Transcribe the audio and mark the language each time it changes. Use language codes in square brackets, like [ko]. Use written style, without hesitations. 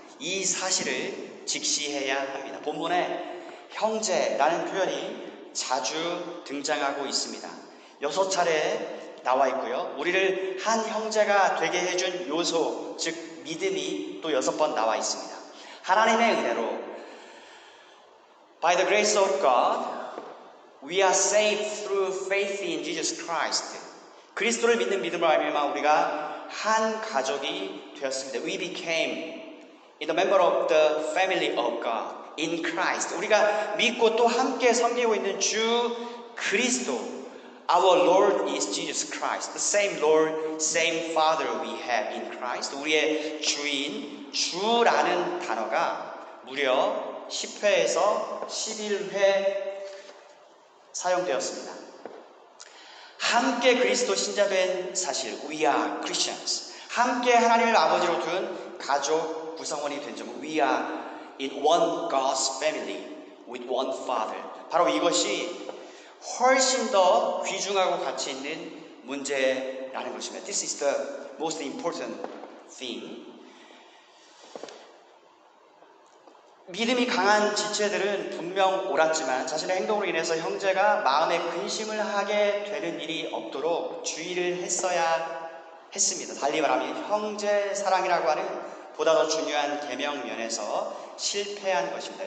[ko] 이 사실을 직시해야 합니다. 본문에 형제라는 표현이 자주 등장하고 있습니다. 6차례 나와 있고요. 우리를 한 형제가 되게 해준 요소, 즉 믿음이 또 6번 나와 있습니다. 하나님의 은혜로 [en] By the grace of God, we are saved through faith in Jesus Christ. [ko] 그리스도를 믿는 믿음으로 알미암아 우리가 한 가족이 되었습니다. [en] We became in the member of the family of God in Christ. [ko] 우리가 믿고 또 함께 섬기고 있는 주 그리스도. [en] Our Lord is Jesus Christ. The same Lord, same Father we have in Christ. [ko] 우리의 주인, 주라는 단어가 무려 10회에서 11회 사용되었습니다. 함께 그리스도 신자된 사실, [en] we are Christians. [ko] 함께 하나님을 아버지로 둔 가족 구성원이 된 점, [en] we are in one God's family with one Father. [ko] 바로 이것이 훨씬 더 귀중하고 가치 있는 문제라는 것입니다. [en] This is the most important thing. [ko] 믿음이 강한 지체들은 분명 옳았지만 자신의 행동으로 인해서 형제가 마음에 근심을 하게 되는 일이 없도록 주의를 했어야 했습니다. 달리 말하면 형제 사랑이라고 하는 보다 더 중요한 계명 면에서 실패한 것입니다.